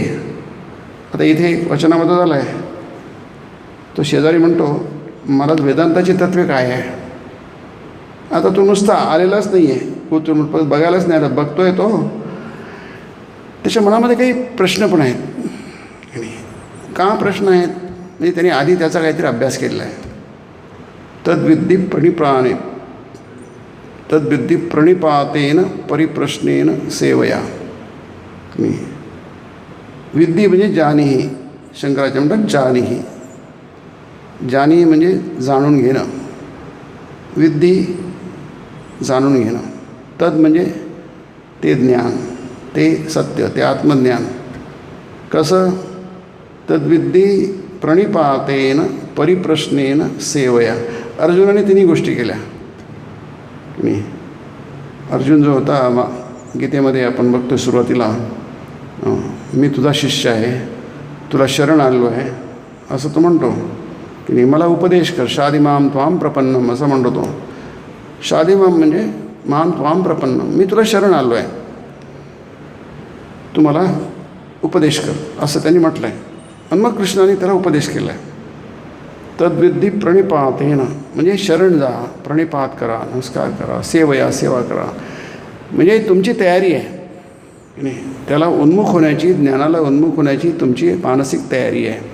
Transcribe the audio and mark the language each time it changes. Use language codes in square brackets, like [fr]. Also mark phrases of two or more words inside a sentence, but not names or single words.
[mr] आता इथे एक वचनामध्ये झालं आहे, तो शेजारी म्हणतो मला वेदांताची तत्त्वे काय आहे. आता तो नुसता आलेलाच नाही आहे, तो बघायलाच नाही आला, बघतो आहे तो. त्याच्या मनामध्ये काही प्रश्न पण आहेत. का प्रश्न आहेत? म्हणजे त्याने आधी त्याचा काहीतरी अभ्यास केलेला आहे. [sa] तद्विद्धी प्रणिपातेन परिप्रश्नेन सेवया. [mr] विद्धी म्हणजे जानीही. शंकराचार्य म्हणतात जानीही. जानी म्हणजे जाणून घेणं. विद्धी जाणून घेणं. तद म्हणजे ते ज्ञान, ते सत्य, ते आत्मज्ञान. कसं? [sa] तद्विद्धी प्रणिपातेन परिप्रश्नेन सेवया. [mr] अर्जुनाने तिन्ही गोष्टी केल्या. अर्जुन जो होता गीतेमध्ये आपण बघतो सुरुवातीला, मी तुझा शिष्य आहे, तुला शरण आलो आहे असं तो म्हणतो की नाही, मला उपदेश कर. [sa] शादिमाम त्वाम प्रपन्नम [mr] असं म्हणतो तो. [sa] शादिमाम म्हणजे माम त्वाम प्रपन्नम, [mr] मी तुला शरण आलो आहे, तू मला उपदेश कर असं त्यांनी म्हटलं आहे. आणि मग कृष्णाने त्याला उपदेश केला आहे. [sa] तद्विद्धी प्रणिपातेन [mr] म्हणजे शरण जा, प्रणिपात करा, नमस्कार करा, सेवया सेवा करा, म्हणजे तुमची तयारी आहे की नाही, त्याला उन्मुख होण्याची, ज्ञानाला उन्मुख होण्याची तुमची मानसिक तयारी आहे.